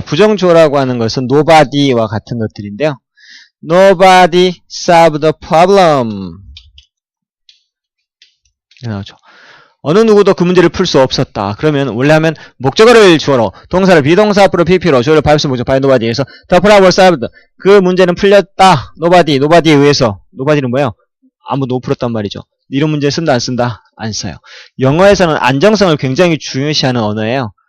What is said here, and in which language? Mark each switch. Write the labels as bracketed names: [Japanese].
[Korean] 부정주어라고 하는 것은 nobody와 같은 것들인데요. [English] Nobody solved the problem. [Korean] 나오죠. 어느 누구도 그 문제를 풀 수 없었다. 그러면 원래 하면 목적어를 주어로 동사를 비동사 앞으로 pp로 주어를 발수 목적 [English] by nobody [Korean] 에서 [English] the problem was solved. [Korean] 그 문제는 풀렸다. nobody에 의해서. nobody는 뭐예요? 아무도 못 풀었단 말이죠. 이런 문제 쓴다 안 쓴다? 안 써요. 영어에서는 안정성을 굉장히 중요시하는 언어예요.